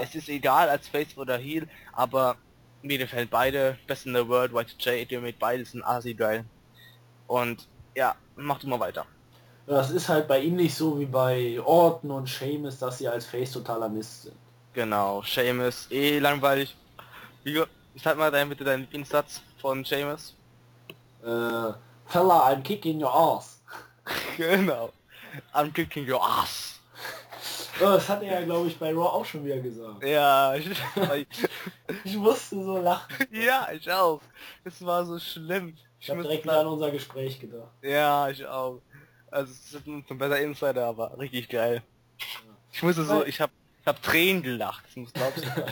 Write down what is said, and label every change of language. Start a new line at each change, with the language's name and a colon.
German: Es ist egal, als Face oder Heel, aber mir gefällt beide, Best in the World, Y2J, mit beides sind Asi-geil. Und ja, macht immer weiter. Das ist halt bei ihm nicht so wie bei Orton und Sheamus, dass sie als Face totaler Mist sind. Genau, Sheamus, langweilig. Sag mal bitte deinen Lieblingssatz von Sheamus.
English: Fella, I'm kicking your ass.
German: Genau,
English: I'm kicking your ass.
German: Das hat er ja, glaube ich, bei Raw auch schon wieder gesagt. Ja, ich musste so lachen. Ja, ich auch. Es war so schlimm. Ich hab direkt mal an unser Gespräch gedacht. Ja, ich auch. Also es ist ein besser Insider, aber richtig geil. Ich musste so, ich hab Tränen gelacht, das glaubst du.